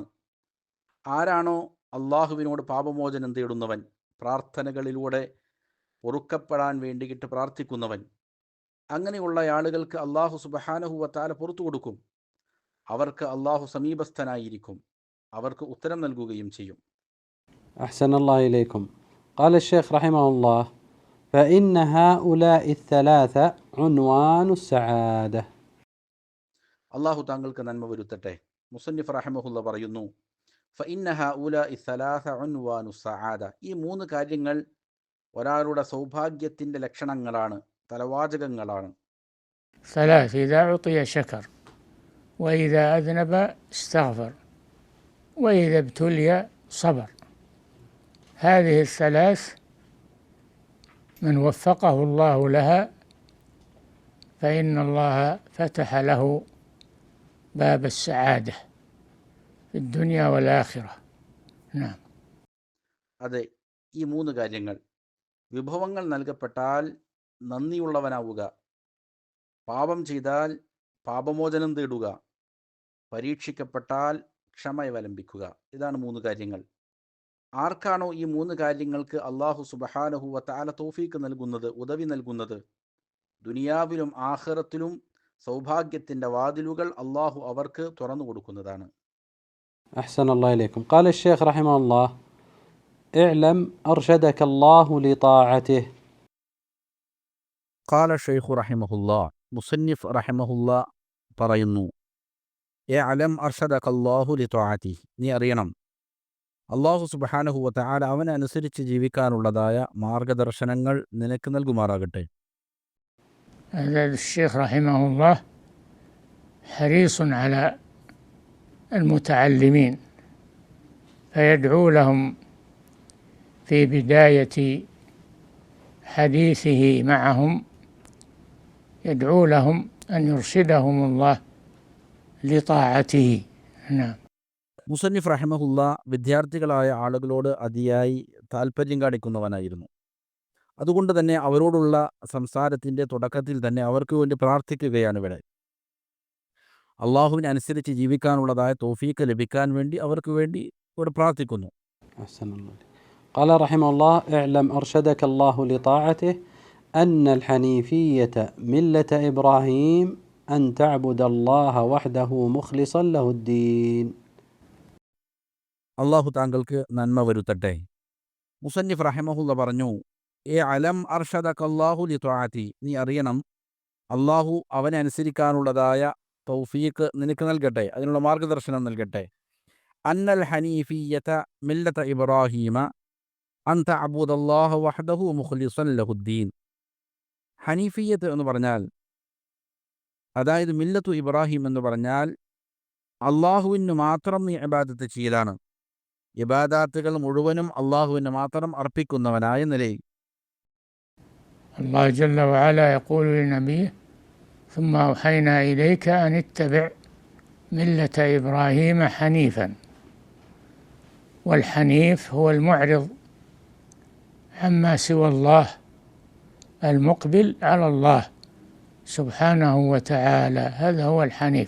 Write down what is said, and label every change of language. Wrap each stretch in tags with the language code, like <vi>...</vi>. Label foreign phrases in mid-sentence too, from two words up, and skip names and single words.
<ml>ആരാണോ അള്ളാഹുവിനോട് പാപമോചനം തേടുന്നവൻ, പ്രാർത്ഥനകളിലൂടെ പൊറുക്കപ്പെടാൻ വേണ്ടിയിട്ട് പ്രാർത്ഥിക്കുന്നവൻ, അങ്ങനെയുള്ള ആളുകൾക്ക്</ml> <ar>الله سبحانه وتعالى</ar> <ml>പുറത്തു കൊടുക്കും. അവർക്ക് അള്ളാഹു സമീപസ്ഥനായിരിക്കും, അവർക്ക് ഉത്തരം നൽകുകയും ചെയ്യും.</ml> <ar>أحسن الله إليكم. قال الشيخ رحمه الله: فإن هؤلاء الثلاثة عنوان السعادة.</ar> <ml>അള്ളാഹു താങ്കൾക്ക് നന്മ വരുത്തട്ടെ.</ml> <ar>مصنف رحمه الله</ar> <ml>പറയുന്നു:</ml> <ar>فإن هؤلاء الثلاثة عنوان السعادة.</ar> <ml>ഈ മൂന്ന് കാര്യങ്ങൾ ഒരാളുടെ സൗഭാഗ്യത്തിൻ്റെ ലക്ഷണങ്ങളാണ്, തലവാചകങ്ങളാണ്.</ml> <ar>ثلاث: إذا أعطي شكر، وإذا أذنب استغفر، وإذا ابتلي صبر. هذه الثلاث من وفقه الله لها فإن الله فتح له باب السعادة في الدنيا والآخرة. نعم.</ar> <ml>അതെ, ഈ മൂന്ന് കാര്യങ്ങൾ: വിഭവങ്ങൾ നൽകപ്പെട്ടാൽ നന്ദിയുള്ളവനാവുക, പാപം ചെയ്താൽ പാപമോചനം തേടുക, പരീക്ഷിക്കപ്പെട്ടാൽ ക്ഷമയവലംബിക്കുക. ഇതാണ് മൂന്ന് കാര്യങ്ങൾ. ആർക്കാണോ ഈ മൂന്ന് കാര്യങ്ങൾക്ക്</ml> <ar>الله سبحانه وتعالى</ar> <ml>തൗഫീക്ക് നൽകുന്നത്, ഉദവി നൽകുന്നത്, ദുനിയാവിലും ആഖിറത്തിലും സൗഭാഗ്യത്തിൻ്റെ വാതിലുകൾ അള്ളാഹു അവർക്ക് തുറന്നു കൊടുക്കുന്നതാണ്.</ml> <ar>أحسن الله إليكم. قال الشيخ رحمه الله: اعلم أرشدك الله لطاعته. قال الشيخ رحمه الله، مصنف رحمه الله</ar> <ml>പറയുന്നു,</ml> <ar>اعلم أرشدك الله لطاعته,</ar> <ml>നീ അറിയണം</ml> <ar>الله سبحانه وتعالى</ar> <ml>അവനെ അനുസരിച്ച് ജീവിക്കാനുള്ളതായ മാർഗദർശനങ്ങൾ നിനക്ക് നൽകുമാറാകട്ടെ.</ml> <ar>هذا الشيخ رحمه الله حريص على المتعلمين، فيدعو لهم في بداية حديثه معهم، يدعو لهم أن يرشدهم الله لطاعته. نعم. مصنف رحمه الله</ar> <ml>വിദ്യാർത്ഥികളായ ആളുകളോട് അതിയായി താല്പര്യം കാണിക്കുന്നവനായിരുന്നു. അതുകൊണ്ട് തന്നെ അവരോടുള്ള സംസാരത്തിൻ്റെ തുടക്കത്തിൽ തന്നെ അവർക്ക് വേണ്ടി പ്രാർത്ഥിക്കുകയാണ് ഇവിടെ. അള്ളാഹുവിനെ അനുസരിച്ച് ജീവിക്കാനുള്ളതായ തൗഫീക്ക് ലഭിക്കാൻ വേണ്ടി അവർക്ക് വേണ്ടി ഇവിടെ പ്രാർത്ഥിക്കുന്നു.</ml> <ar>أحسن الله. قال رحمه الله: اعلم أرشدك الله لطاعته أن الحنيفية ملة إبراهيم أن تعبد الله وحده مخلصا له الدين.</ar> <ml>അള്ളാഹു താങ്കൾക്ക് നന്മ വരുത്തട്ടെ.</ml> <ar>مصنف رحمه الله</ar> <ml>പറഞ്ഞു,</ml> <ar>اعلم أرشدك الله لطاعته,</ar> <ml>നീ അറിയണം അള്ളാഹു അവനെ അനുസരിക്കാനുള്ളതായ തൗഫീക്ക് നിനക്ക് നൽകട്ടെ, അതിനുള്ള മാർഗദർശനം നൽകട്ടെ.</ml> <ar>أن الحنيفية ملة إبراهيم أن تعبد الله وحده مخلصا له الدين.</ar> <ml>ഹനീഫിയ്യത്ത് എന്ന് പറഞ്ഞാൽ, അതായത്</ml> <ar>ملة إبراهيم</ar> <ml>എന്ന് പറഞ്ഞാൽ അള്ളാഹുവിന് മാത്രം നീ ഇബാദത്ത് ചെയ്യലാണ്, ഇബാദാത്തുകൾ മുഴുവനും അള്ളാഹുവിന് മാത്രം അർപ്പിക്കുന്നവനായ നിലയിൽ.</ml> <ar>الله جل وعلا يقول لنبيه: ثم أوحينا إليك أن اتبع ملة إبراهيم حنيفا. والحنيف هو المعرض عما سوى الله، المقبل على الله سبحانه وتعالى، هذا هو الحنيف.</ar>